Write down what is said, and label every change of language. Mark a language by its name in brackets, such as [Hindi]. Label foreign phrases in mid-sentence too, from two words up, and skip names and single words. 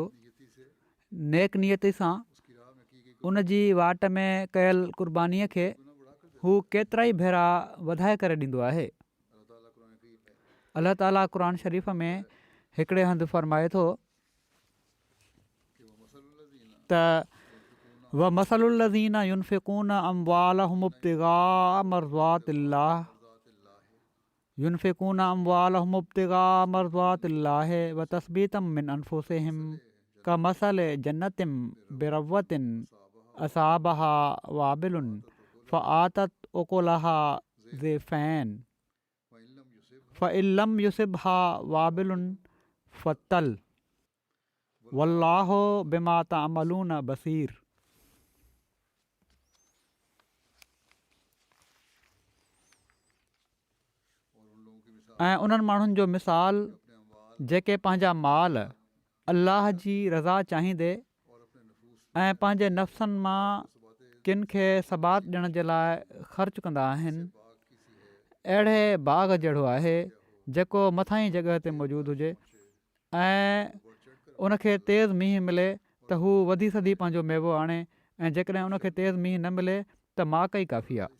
[Sindhi] नेक नियति सां उन जी वाट में कयल क़ुर्बानीअ खे हू केतिरा ई भेरा वधाए करे ॾींदो आहे। अल्लाह ताला क़ुर शरीफ़ में हिकिड़े हंधि फरमाए थो [Arabic] त ومثل الذين ينفقون أموالهم ابتغاء مرضات الله ينفقون أموالهم ابتغاء مرضات الله وتثبيتا من أنفسهم كمثل جنة بربوة أصابها وابل فآتت أكلها ضعفين فإن لم يصبها وابل فطل والله بما تعملون بصير. [Sindhi] ऐं उन्हनि माण्हुनि जो मिसाल जेके पंहिंजा माल अल्लाह जी रज़ा चाहींदे ऐं पंहिंजे नफ़्सनि मां किन खे सबात ॾियण जे लाइ ख़र्च कंदा आहिनि, अहिड़े बाग़ जहिड़ो आहे जेको मथां जॻह ते मौजूदु हुजे ऐं उनखे तेज़ मींहुं मिले त हू वधी सधी पंहिंजो मेवो आणे, ऐं जेकॾहिं उनखे तेज़ मींहुं न मिले त माक ई काफ़ी आहे।